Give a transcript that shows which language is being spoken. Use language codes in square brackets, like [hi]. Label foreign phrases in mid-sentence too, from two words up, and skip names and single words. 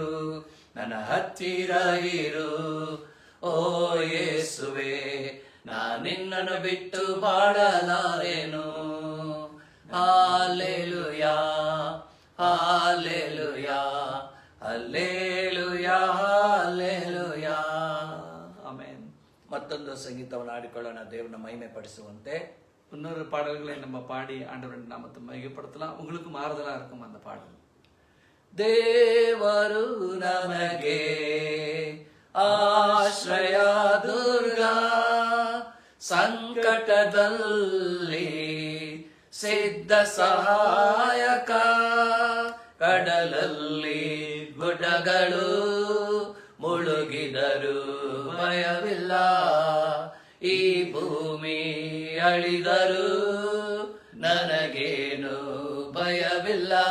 [kn] ನನ್ನ ಹತ್ತಿರ ಇರು ಓ ಯೇಸುವೆ, ನಾನಿನ್ನನ್ನು ಬಿಟ್ಟು ಬಾಳಲಾರೆನು. ಹಲ್ಲೆಲೂಯಾ ಹಲ್ಲೆಲೂಯಾ ಹಲ್ಲೆಲೂಯಾ ಹಲ್ಲೆಲೂಯಾ. ಆಮೆನ್. ಮತ್ತೊಂದು ಸಂಗೀತವನ್ನು ಆಡಿಕೊಳ್ಳೋಣ, ದೇವರನ್ನ ಮಹಿಮೆ ಪಡಿಸುವಂತೆ. [ta] இன்னொரு பாடல்களை நம்ம பாடி ஆண்டவரின் நாமத்தை மகிமைப்படுத்தலாம். உங்களுக்கு மாறுதலா இருக்கும் அந்த பாடல். [kn] ದೇವರು ನಮಗೆ ಆಶ್ರಯ ದುರ್ಗ, ಸಂಕಟದಲ್ಲಿ ಸಿದ್ಧ ಸಹಾಯಕ. ಕಡಲಲ್ಲಿ ಗುಡ್ಡಗಳು ಮುಳುಗಿದರು ಭಯವಿಲ್ಲ, ಈ ಭೂಮಿ ಅಳಿದರು ನನಗೇನು ಭಯವಿಲ್ಲ.